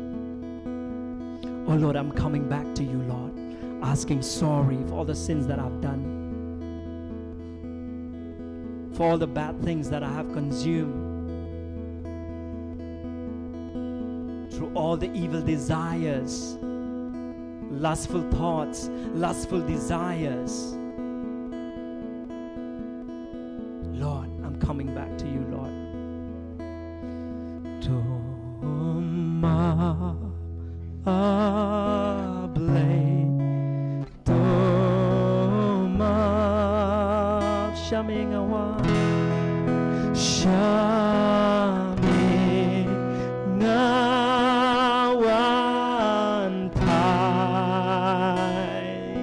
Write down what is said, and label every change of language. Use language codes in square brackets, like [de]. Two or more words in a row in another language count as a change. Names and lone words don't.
[en] Oh Lord, I'm coming back to you, Lord, asking sorry for all the sins that I've done, for all the bad things that I have consumed, through all the evil desires, lustful thoughts, lustful desires. Lord, I'm coming back to you, Lord. Tumap ablay, tumap shaming awan, shaming awan pai,